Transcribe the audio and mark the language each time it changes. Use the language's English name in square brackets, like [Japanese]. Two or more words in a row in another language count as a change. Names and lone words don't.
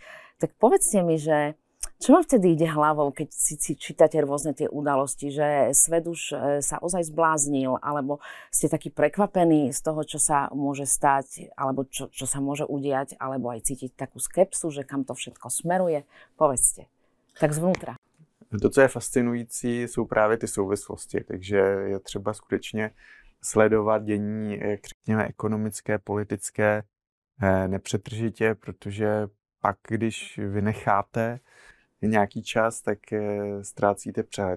[Slovak] Tak povedzte mi, že čo vám vtedy ide hlavou, keď si čítate rôzne tie udalosti, že svet už sa ozaj zbláznil, alebo ste takí prekvapení z toho, čo sa môže stať, alebo čo sa môže udiať, alebo aj cítiť takú skepsu, že kam to všetko smeruje? Povedzte, tak zvnútra. [Czech] To, co je fascinující, jsou právě ty souvislosti, takže je třeba skutečně sledovat dění, jak řekněme, ekonomické, politické nepřetržitě, protože pak, když vynecháte nějaký čas, tak ztrácíte přehled.